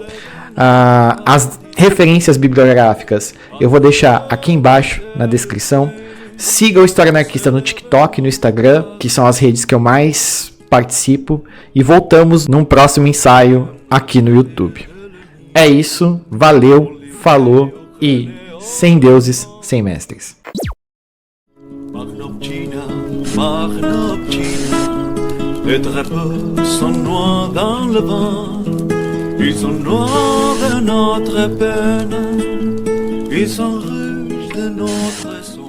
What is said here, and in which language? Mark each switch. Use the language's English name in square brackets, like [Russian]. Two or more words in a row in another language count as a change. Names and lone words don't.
[Portuguese] As referências bibliográficas eu vou deixar aqui embaixo na descrição. Siga o História Anarquista no TikTok e no Instagram, que são as redes que eu mais participo. E voltamos num próximo ensaio aqui no YouTube. É isso, valeu, falou e sem deuses, sem mestres. [French] Les drapeaux sont noirs dans le vent, ils sont noirs de notre peine, ils sont rouges de notre